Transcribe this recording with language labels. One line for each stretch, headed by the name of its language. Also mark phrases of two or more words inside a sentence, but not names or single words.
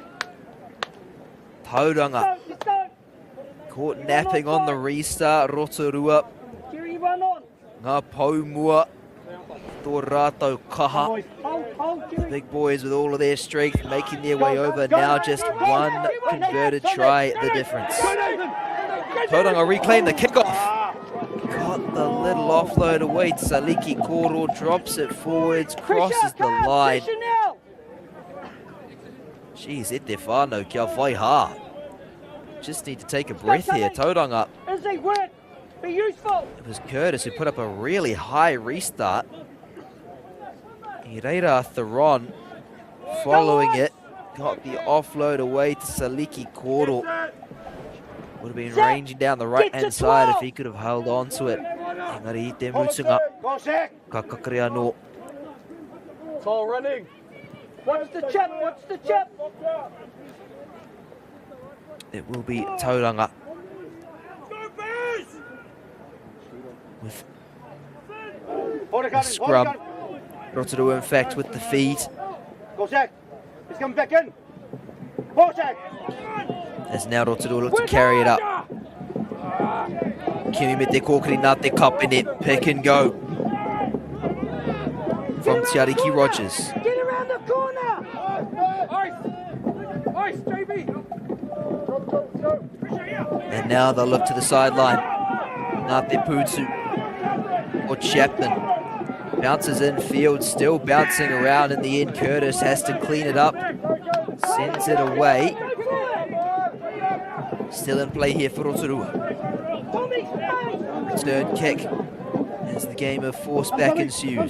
English: Tauranga caught napping on the restart.
Māori: Rotorua. Ngā paumua. Tō rātou kaha.
English: The big boys with all of their strength making their way over. Now just one converted try, the difference. Tauranga reclaim the kickoff. Got the little offload away. Saliki Koro drops it forwards, crosses the line. Jeez,
Māori: e te whānau kia whai hā.
English: Just need to take a breath here. Tauranga. It was Curtis who put up a really high restart. Ireira Theron following it, got the offload away to Saliki Koro. Would have been ranging down the right-hand side if he could have held on to it.
Māori: Engari i te mutunga, ka kakari anō.
English: It's all running. Watch the chip, watch the chip. It will be Tauranga with the scrum. Rotorua, in fact, with the feed. He's coming back in. As now Rotorua look to carry it up.
Māori: Kimi me te kōkiri nā te kapene,
English: pick and go. From Te Ariki Rogers. Get around the corner. Ice, JB. And now they'll look to the sideline.
Māori: Nā te Pūtu or Chapman.
English: Bounces in field, still bouncing around in the end. Curtis has to clean it up. Sends it away. Still in play here for Rotorua. Return kick as the game of force back ensues.